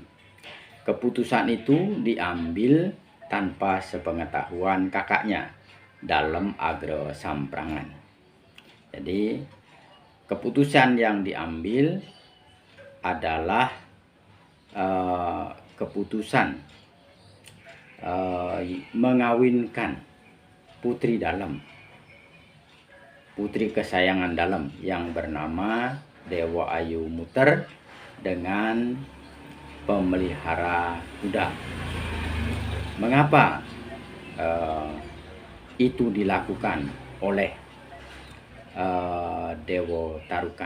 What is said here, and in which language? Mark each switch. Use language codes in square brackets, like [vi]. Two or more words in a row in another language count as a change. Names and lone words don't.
[id] Keputusan itu diambil tanpa sepengetahuan kakaknya, Dalem Agro Samprangan. Jadi keputusan yang diambil adalah keputusan mengawinkan putri Dalem, putri kesayangan Dalem yang bernama Dewo Ayu Muter, dengan pemelihara kuda. Mengapa itu dilakukan oleh Dewo Tarukan?